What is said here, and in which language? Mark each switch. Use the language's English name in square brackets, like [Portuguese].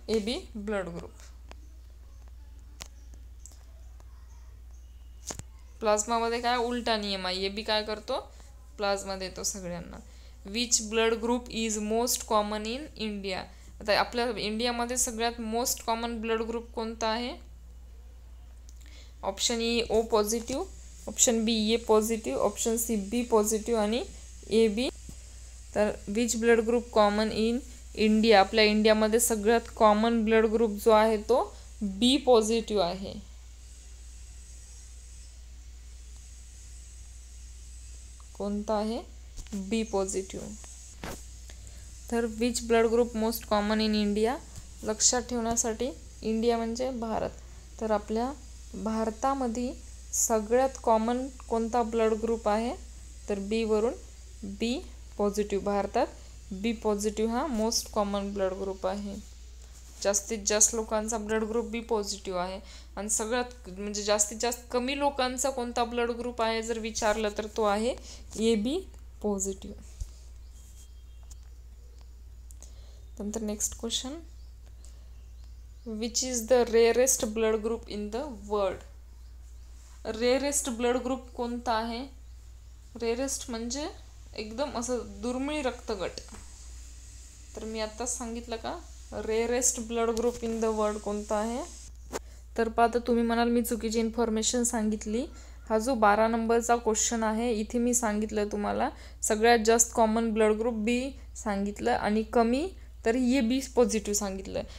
[English] A B blood group. [Marathi] प्लाझ्मामध्ये काय उलटा नियम आहे, ए बी काय करतो? प्लाझ्मा देतो सगळ्यांना. [English] Which blood group is most common in India? [Marathi] आता आपल्या इंडियामध्ये सगळ्यात मोस्ट कॉमन ब्लड ग्रुप कोणता आहे? [English] option E O positive, option B A positive, option C B positive [Marathi] आणि [English] A B. [Marathi] तर [English] Which blood group common in India? [Marathi] आपल्या इंडियामध्ये सगळ्यात कॉमन ब्लड ग्रुप जो आहे तो बी पॉझिटिव्ह आहे. कोणता आहे? बी पॉझिटिव्ह. [English] तर which blood group most common in India? [Marathi] लक्षात ठेवण्यासाठी, इंडिया म्हणजे भारत, तर आपल्या भारतामध्ये सगळ्यात कॉमन कोणता ब्लड ग्रुप आहे? तर बी वरून बी पॉझिटिव्ह. भारतात बी पॉझिटिव्ह हा मोस्ट कॉमन ब्लड ग्रुप आहे. जास्तीत जास्त लोकांचा ब्लड ग्रुप बी पॉझिटिव्ह आहे. आणि सगळ्यात म्हणजे जास्तीत जास्त कमी लोकांचा कोणता ब्लड ग्रुप आहे जर विचारलं तर तो आहे ए बी पॉझिटिव्ह. नंतर [English] Next question, which is the rarest blood group in the world? [Marathi] Rarest blood group कोणता आहे? रेअरेस्ट म्हणजे एकदम असं दुर्मिळ रक्तगट. तर मी आत्ताच सांगितलं का [English] rarest blood group in the world [Marathi] कोणता आहे? तर पाहता तुम्ही म्हणाल मी चुकीची इन्फॉर्मेशन सांगितली. हा जो 12 नंबरचा क्वेश्चन आहे इथे मी सांगितलं तुम्हाला सगळ्यात जास्त कॉमन ब्लड ग्रुप बी सांगितलं आणि कमी तर ए बी पॉझिटिव्ह सांगितलं.